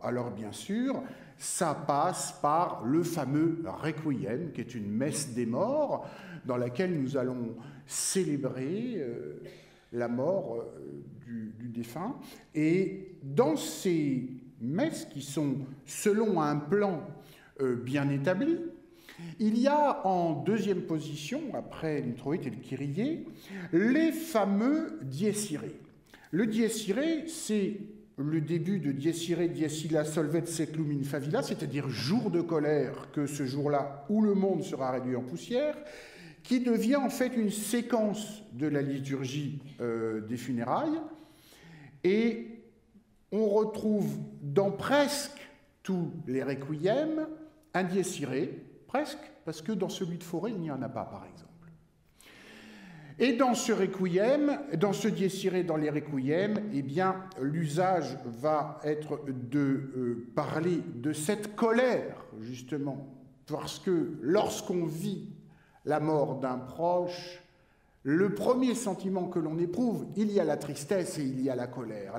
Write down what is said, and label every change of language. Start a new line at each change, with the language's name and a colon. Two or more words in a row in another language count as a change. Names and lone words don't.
French: Alors bien sûr, ça passe par le fameux Requiem, qui est une messe des morts, dans laquelle nous allons célébrer la mort du défunt. Et dans ces messes qui sont selon un plan bien établi, il y a en deuxième position, après l'introïte et le kyrie, les fameux
Latin: dies irae.
French: Le
Latin: dies irae,
French: c'est le début de
Latin: dies irae, dies illa solvet seclum in favilla,
French: c'est-à-dire jour de colère, que ce jour-là où le monde sera réduit en poussière, qui devient en fait une séquence de la liturgie des funérailles. Et on retrouve dans presque tous les requiems un
Latin: dies irae,
French: presque, parce que dans celui de Fauré, il n'y en a pas, par exemple. Et dans ce requiem, dans ce
Latin: dies irae,
French: dans les requiems, eh bien, l'usage va être de parler de cette colère, justement, parce que lorsqu'on vit la mort d'un proche, le premier sentiment que l'on éprouve, il y a la tristesse et il y a la colère.